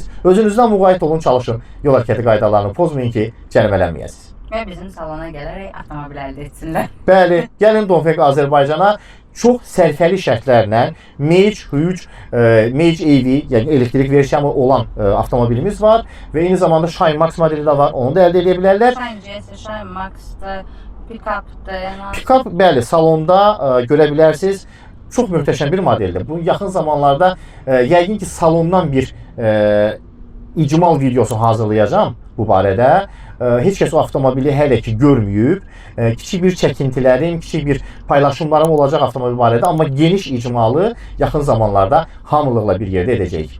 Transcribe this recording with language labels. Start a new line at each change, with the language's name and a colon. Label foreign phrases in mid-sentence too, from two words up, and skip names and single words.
Azerbaijani: Özünüzdən müğayət olun, çalışın, yol hərəkəti qaydalarını pozmayın ki, cərimələnməyəsiniz. Və bizim salona gələrək avtomobil əldə etsinlər. Bəli, gəlin Dongfeng Azərbaycana çox sərfəli şərtlərlə Mage Huge, Mage EV, yəni elektrik versiyanı olan avtomobilimiz var və eyni zamanda Shine Max modeli də var, onu da əldə edə bilərlər. Shine GS, Shine Max'dır, pick-up'dır. Pick-up, bəli, salonda görə bilərsiniz. Çox möhtəşəm bir modeldir. Bu yaxın zamanlarda yəqin ki, salondan bir icmal videosu hazırlayacağım bu barədə. Heç kəs o avtomobili hələ ki görməyib. Kiçik bir çəkintilərim, kiçik bir paylaşımlarım olacaq avtomobil barədə, amma geniş icmalı yaxın zamanlarda hamılıqla bir yerdə edəcəyik.